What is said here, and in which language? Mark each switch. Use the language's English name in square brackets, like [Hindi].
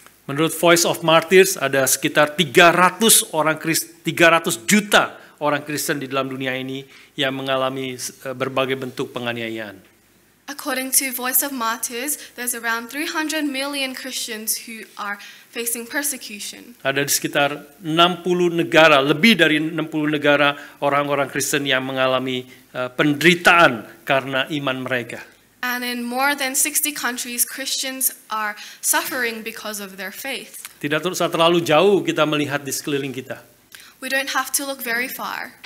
[Indonesian] Menurut Voice of Martyrs ada sekitar 300 juta orang Kristen di dalam dunia ini yang mengalami berbagai bentuk penganiayaan. [English] According to Voice of Martyrs, there's around 300 million Christians who are facing persecution. [Indonesian] Ada di sekitar 60 negara, lebih dari 60 negara orang-orang Kristen yang mengalami penderitaan karena iman mereka. [English] And in more than 60 countries, Christians are suffering because of their faith. [Indonesian] Tidak usah terlalu jauh kita melihat di sekeliling kita. [English] We don't have to look very far.